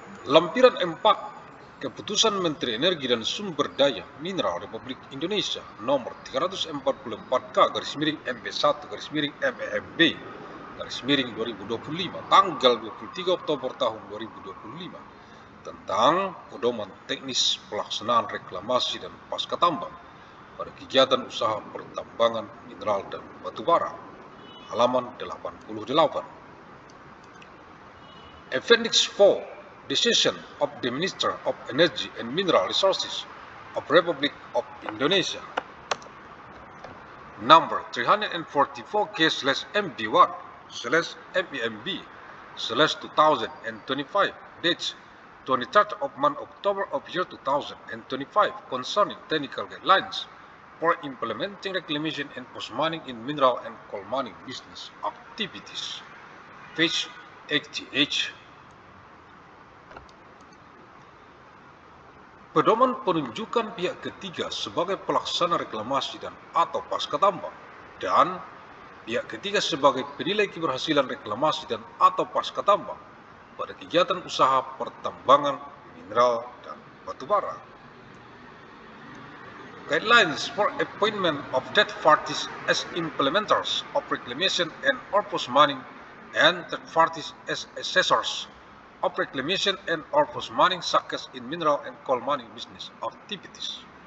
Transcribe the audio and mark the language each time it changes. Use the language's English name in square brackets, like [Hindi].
[Indonesian] Lampiran 4 Keputusan Menteri Energi dan Sumber Daya Mineral Republik Indonesia nomor 344K/MEMB/2025 tanggal 23 Oktober tahun 2025 tentang pedoman teknis pelaksanaan reklamasi dan pasca tambang pada kegiatan usaha pertambangan mineral dan batubara, halaman 88. [English] Appendix 4 Decision of the Minister of Energy and Mineral Resources of Republic of Indonesia number 344/MB1/MEMB/2025 dates 23rd of month October of year 2025 concerning technical guidelines for implementing reclamation and post-mining in mineral and coal mining business activities. Page 88. [Indonesian] Pedoman penunjukan pihak ketiga sebagai pelaksana reklamasi dan atau pasca tambang dan pihak ketiga sebagai penilai keberhasilan reklamasi dan atau pasca tambang pada kegiatan usaha pertambangan mineral dan batubara. [English] Guidelines for appointment of third parties as implementers of reclamation and or post-mining and third parties as assessors of reclamation and or post-mining such in mineral and coal mining business activities.